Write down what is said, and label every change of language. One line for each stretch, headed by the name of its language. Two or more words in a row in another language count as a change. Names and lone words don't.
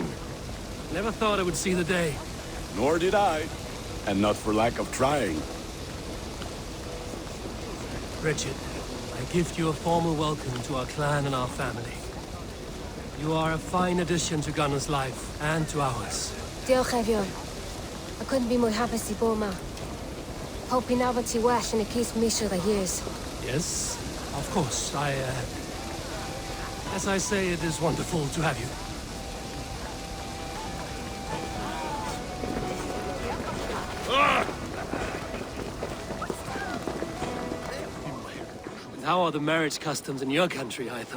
English: Never thought I would see the day. Nor did I. And not for lack of trying. Richard, I gift you a formal welcome to our clan and our family. You are a fine addition to Gunnar's life and to ours.
Welsh: Diolch, Efion.
English: I couldn't be
Welsh: mwy hapus I bod yma.
English: Hope I
Welsh: nabod ti well yn y cys misoedd a years.
English: Yes, of course. As I say, it is wonderful to have you. And how are the marriage customs in your country, Hytham?